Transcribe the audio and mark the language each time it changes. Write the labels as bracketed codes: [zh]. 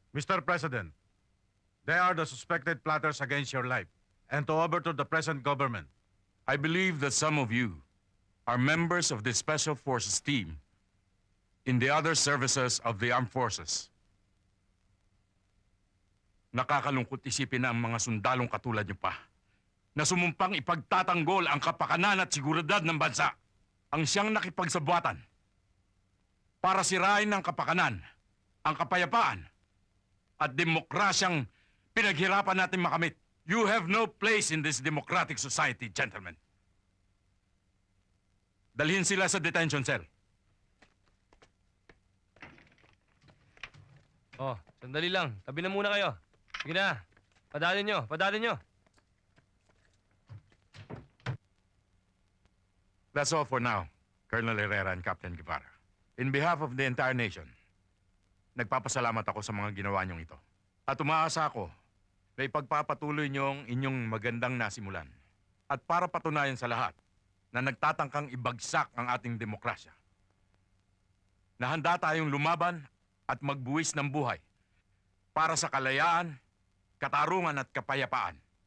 [en] Mr. President, they are the suspected plotters against your life and to overthrow the present government. I believe that some of you are members of the Special Forces team in the other services of the armed forces. [tl] Nakakalungkot isipin na ang mga sundalong katulad niyo pa na sumumpang ipagtatanggol ang kapakanan at seguridad ng bansa ang siyang nakipagsabuatan para sirain ang kapakanan, ang kapayapaan at demokrasyang pinaghirapan natin makamit. [en] You have no place in this democratic society, gentlemen. [tl] Dalhin sila sa detention cell. Oh, sandali lang. Tabi na muna kayo. Sige na. Padalin nyo, padalin nyo. [en] That's all for now, Colonel Herrera and Captain Guevara. In behalf of the entire nation, [tl] nagpapasalamat ako sa mga ginawa niyong ito. At umaasa ako na ipagpapatuloy niyong inyong magandang nasimulan. At para patunayan sa lahat na nagtatangkang ibagsak ang ating demokrasya, na handa tayong lumaban at magbuwis ng buhay para sa kalayaan, katarungan at kapayapaan.